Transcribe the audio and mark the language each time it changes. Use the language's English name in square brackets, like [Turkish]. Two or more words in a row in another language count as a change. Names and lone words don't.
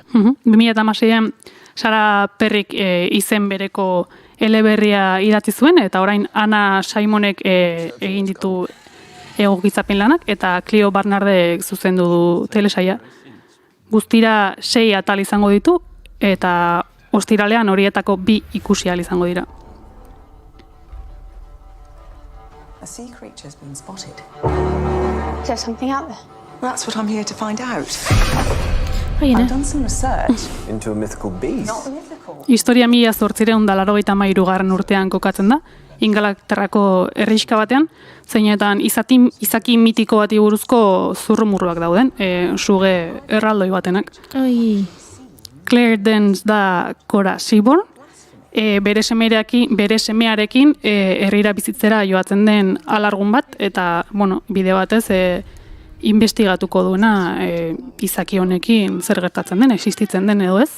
[Basque] 2016an Sara Perryk izen bereko eleberria idatzi zuen, eta orain Anna Simonek egin ditu egokitzapen lanak, eta Clio Barnardek zuzendu du telesaila. Guztira 6 atal izango ditu, eta ostiralean horietako 2 ikusi ahal izango dira. [English] A sea creature's been spotted. Is there something out there? That's what I'm here to find out. I've done some research. Into a mythical beast. Not mythical. [Basque] Historia 1883 urtean kokatzen da, Ingalaterrako herrixka batean, zeinetan izaki mitiko bati buruzko zurrumurruak dauden, suge erraldoi batenak. Claire Danes da Cora Seaborn, bere semearekin herrira bizitzera joatzen den alargun bat, eta bide batez investigatuko duena izaki honekin zer gertatzen den, existitzen den edo ez.